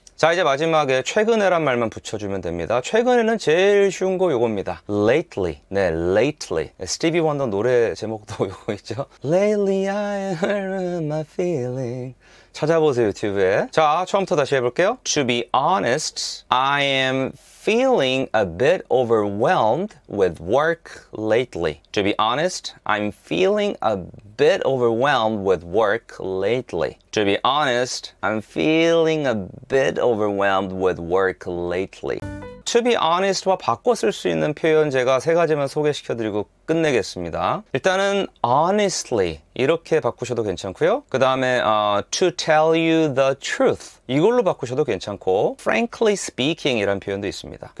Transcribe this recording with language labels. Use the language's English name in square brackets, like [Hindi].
[Korean] 자, 이제 마지막에 최근에란 말만 붙여주면 됩니다. 최근에는 제일 쉬운 거 요겁니다. lately. 네, lately. 스티비 원더 노래 제목도 요거 있죠. [English] Lately I hurt my feeling. [Korean] 찾아보세요, 유튜브에. 자, 처음부터 다시 해볼게요. [English] To be honest, I am feeling a bit overwhelmed with work lately. To be honest, I'm feeling a bit overwhelmed with work lately. To be honest, I'm feeling a bit overwhelmed with work lately. To be honest [Korean] 와 바꿔 쓸 수 있는 표현 제가 세 가지만 소개시켜드리고 끝내겠습니다. 일단은 honestly 이렇게 바꾸셔도 괜찮고요. 그 다음에 [English] to tell you the truth [Korean] 이걸로 바꾸셔도 괜찮고 [English] frankly speaking [Korean] 이라는 표현도 있습니다.